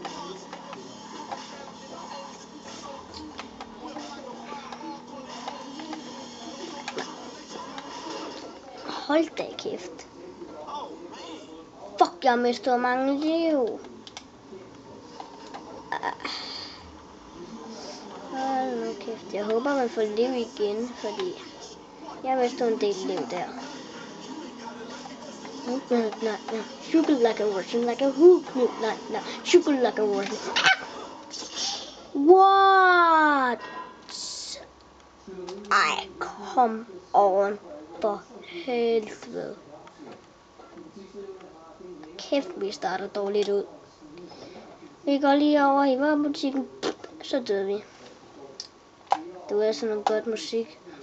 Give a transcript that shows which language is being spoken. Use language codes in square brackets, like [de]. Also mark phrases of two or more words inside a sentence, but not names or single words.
[da] Hold da kæft. Fuck, jeg mister mange liv. Hold nu kæft. Jeg håber, man får liv igen, fordi jeg mister en del liv der. [en] Shoot like a Russian, like a hook, like shoot like a Russian. What? [da] Ej, kom on. For helvede. Kæft, vi starter dårligt ud. Vi går lige over i varebutikken. Så døde vi. Det var sådan noget godt musik.